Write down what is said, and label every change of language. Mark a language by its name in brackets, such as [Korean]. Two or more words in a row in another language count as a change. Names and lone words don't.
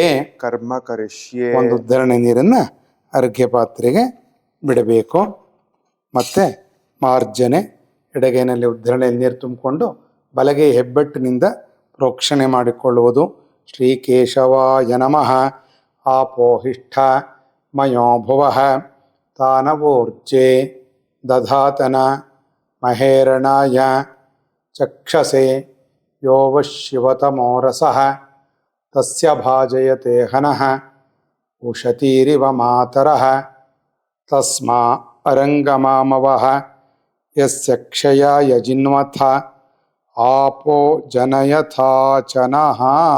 [Sanskrit] ಕರ್ಮ ಕರಿಷ್ಯೆ. [Kannada] ಒಂದು ಉದ್ಧರಣೆ ನೀರನ್ನು ಅರ್ಘ್ಯ ಪಾತ್ರೆಗೆ ಬಿಡಬೇಕು. ಮತ್ತು ಮಾರ್ಜನೆ, ಎಡಗೈನಲ್ಲಿ ಉದ್ಧರಣೆಯಲ್ಲಿ ನೀರು ತುಂಬಿಕೊಂಡು ಬಲಗೈ ಹೆಬ್ಬೆಟ್ಟಿನಿಂದ ಪ್ರೋಕ್ಷಣೆ ಮಾಡಿಕೊಳ್ಳುವುದು. [Sanskrit] ಶ್ರೀ ಕೇಶವಾಯ ನಮಃ. ಆಪೋಹಿಷ್ಠ ಮಯೋ ಭುವಃ ತಾನವೋರ್ಜೆ ದಧಾತನ ಮಹೇರಣಾಯ ಚಕ್ಷಸೆ ಯೋವಶಿವತಮೋರಸಃ ತಸ್ಯ ಭಾಜಯತೆ ಹನಃ ಉಷತೀರಿವ ಮಾತರಃ ತಸ್ಮಾ ಅರಂಗಮಾಮವಃ ಯಸ್ಯ ಕ್ಷಯಾಯ ಜಿನ್ವಥ ಆಪೋ ಜನಯಥಾಚನಃ.